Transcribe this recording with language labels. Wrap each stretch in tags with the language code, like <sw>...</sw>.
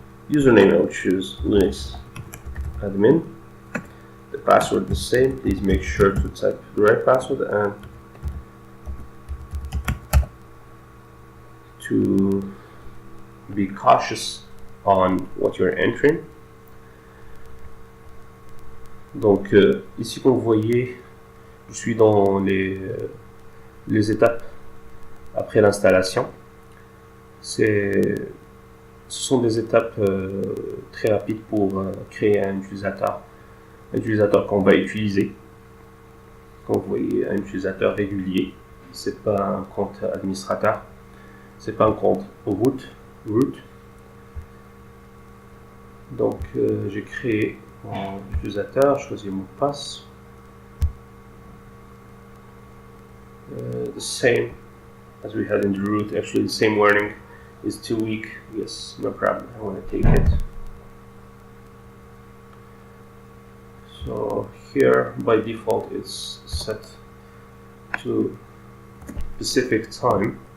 <en>Username, I will choose Linux admin. The password the same. Please make sure to type the right password and to be cautious on what you're entering.</en> <fr>Donc ici comme vous voyez, je suis dans les étapes après l'installation. Ce sont des étapes très rapides pour créer un utilisateur qu'on va utiliser. Comme vous voyez, un utilisateur régulier. C'est pas un compte administrateur. C'est pas un compte root. Donc j'ai créé mon utilisateur, choisi mon passe.</fr> <en>The same as we had in the root, actually the same warning is too weak. Yes, no problem, I want to take it. So here by default it's set to Pacific time.</en>